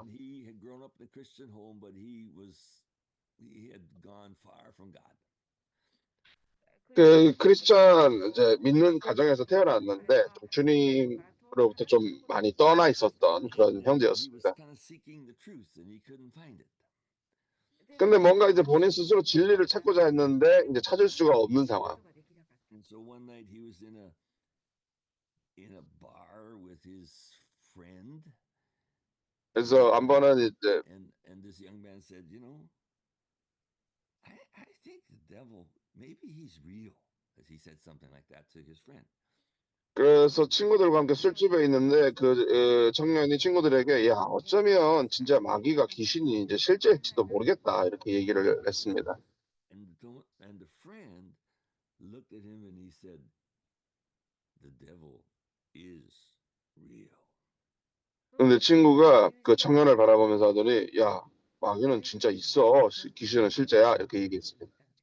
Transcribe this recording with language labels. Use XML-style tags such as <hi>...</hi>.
<en>And he had grown up in a Christian home, but he had gone far from God.</en> <ko>크리스천 이제 믿는 가정에서 태어났는데 주님으로부터 좀 많이 떠나 있었던 그런</ko> <en>He was</en> <ko>형제였습니다.</ko> <en>kind of seeking the truth, and he couldn't find it.</en> <ko>근데 뭔가 이제 본인 스스로 진리를 찾고자 했는데 이제 찾을 수가 없는 상황.</ko> <en>And so one night he was in a bar with his friend,</en> <ko>그래서 한 번은 이제</ko> <en>and this young man said, I think the devil, maybe he's real, as he said something like that to his friend.</en> <ko>그래서 친구들과 함께 술집에 있는데 청년이 친구들에게 야 어쩌면 진짜 마귀가 귀신이 이제 실제일지도 모르겠다 이렇게 얘기를 했습니다.</ko> <en>And the friend looked at him and he said, the devil is real.</en> <ko>근데 친구가 그 청년을 바라보면서 하더니 야 마귀는 진짜 있어 귀신은 실제야 이렇게 얘기했습니다.</ko>